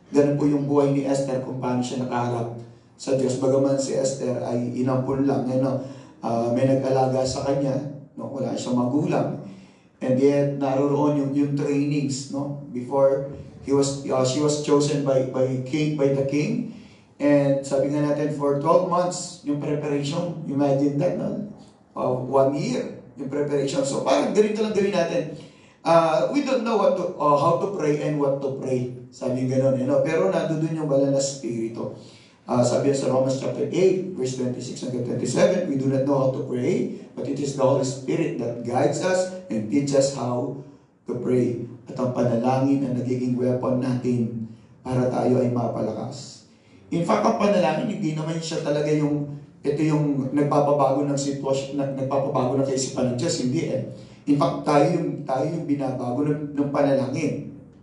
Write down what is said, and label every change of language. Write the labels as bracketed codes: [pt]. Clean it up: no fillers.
[tl] Ganun po yung buhay ni Esther kung paano siya nakaharap sa Diyos. Bagaman si Esther ay inampun lang, may nag-alaga sa kanya, no? Wala siyang magulang. [en] And yet, [tl] naroon yung trainings, no? [en] Before she was chosen by the king. And [tl] sabi nga natin, [en] for 12 months, yung preparation, imagine that, no? [tl] 1 year, yung preparation. So parang ganito lang gawin natin. [en] We don't know how to pray and what to pray. [tl] Sabi gano'n, pero nandun yung banal na spirito. Sabi sa [en] Romans chapter 8, verse 26 hanggang 27, we do not know how to pray, but it is the Holy Spirit that guides us and teaches how to pray. [tl] At ang panalangin ang nagiging weapon natin para tayo ay mapalakas. [en] In fact, [tl] ang panalangin, hindi naman siya talaga ito yung nagpapabago ng sitwasyon, nagpapabago ng kaisipan ng Diyos, hindi eh. [en] In fact, [tl] tayo yung binabago ng panalangin.